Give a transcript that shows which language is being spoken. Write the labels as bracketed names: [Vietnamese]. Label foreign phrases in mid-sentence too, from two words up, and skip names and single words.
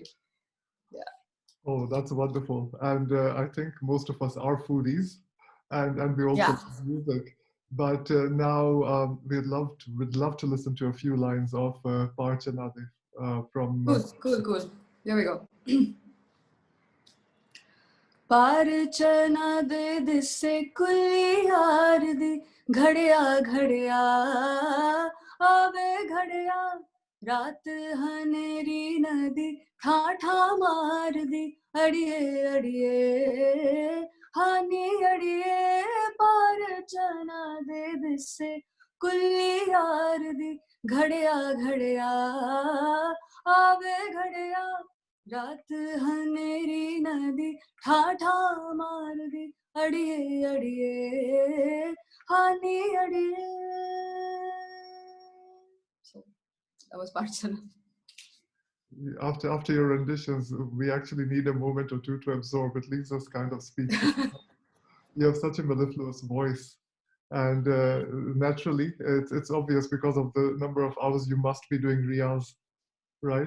[English] Oh, that's wonderful. And I think most of us are foodies, and we also love music. But now we'd love to listen to a few lines of Parchana from. Cool. Here we go. [Punjabi] ਪਰਛਾਣਾ ਦੇ ਦਿੱਸੇ ਕੁੱਲੀ ਯਾਰ ਦੀ, ਘੜਿਆ ਘੜਿਆ ਆਵੇ ਘੜਿਆ, ਰਾਤ ਹਨੇਰੀ ਨਦੀ ਠਾ ਮਾਰ ਦੀ, ਅੜੀਏ ਅੜੀਏ ਹਾਣੀ ਅੜੀਏ. ਪਰਛਾਣਾ ਦੇ ਦਿੱਸੇ ਕੁੱਲੀ ਯਾਰ ਦੀ, ਘੜਿਆ ਘੜਿਆ ਆਵੇ ਘੜਿਆ, ਰਾਤ ਹਨੇਰੀ ਨਦੀ ਠਾਠਾ ਮਾਰ ਦੀ, ਅੜੀਏ ਅੜੀਏ ਹਾਣੀ ਅੜੀਏ. [English] So that was Parchana. After your renditions, we actually need a moment or two to absorb. It leaves us kind of speechless. You have such a mellifluous voice, and naturally, it's obvious because of the number of hours you must be doing riyaz, right?